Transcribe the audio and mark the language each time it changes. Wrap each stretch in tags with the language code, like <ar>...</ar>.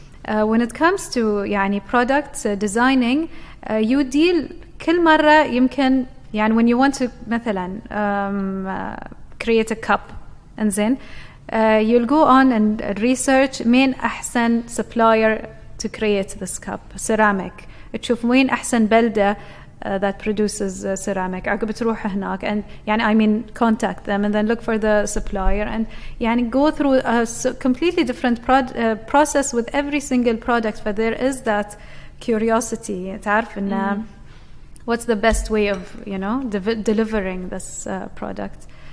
<en>When it comes to</en> <ar>يعني</ar> <en>product designing, you deal</en> <ar>كل مرة يمكن يعني</ar> <en>when you want to</en> <ar>مثلا</ar> <en>create a cup and then you'll go on and research</en> <ar>مين أحسن</ar> <en>supplier to create this cup, ceramic.</en> <ar>تشوف وين أحسن بلدة</ar> <en>that produces ceramic.</en> <ar>عقب تروح هناك</ar> <en>and</en> <ar>يعني</ar> <en>I mean contact them and then look for the supplier and يعني go through a completely different process with every single product. But there is that curiosity.</en> <ar>تعرف إن</ar> <en>what's the best way of you know delivering this product.</en>